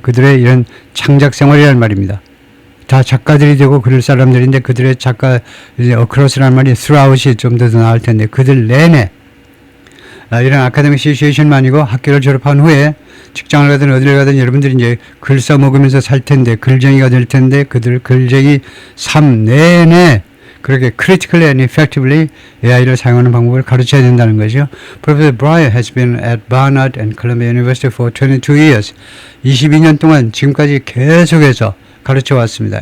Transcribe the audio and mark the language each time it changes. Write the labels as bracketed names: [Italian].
[Korean] 그들의 이런 창작 생활이란 말입니다. 다 작가들이 되고 그럴 사람들인데 그들의 작가, across라는 말이 throughout이 좀 더 나을 텐데 그들 내내 이런 아카데믹 시츄에이션만 아니고 학교를 졸업한 후에 직장을 가든 어디를 가든 여러분들이 이제 글 써먹으면서 살 텐데 글쟁이가 될 텐데 그들 글쟁이 삶 내내 그렇게 [English] critically and effectively [Korean] AI를 사용하는 방법을 가르쳐야 된다는 거죠. [English] Professor Breyer has been at Barnard and Columbia University for 22 years. [Korean] 22년 동안 지금까지 계속해서 가르쳐 왔습니다.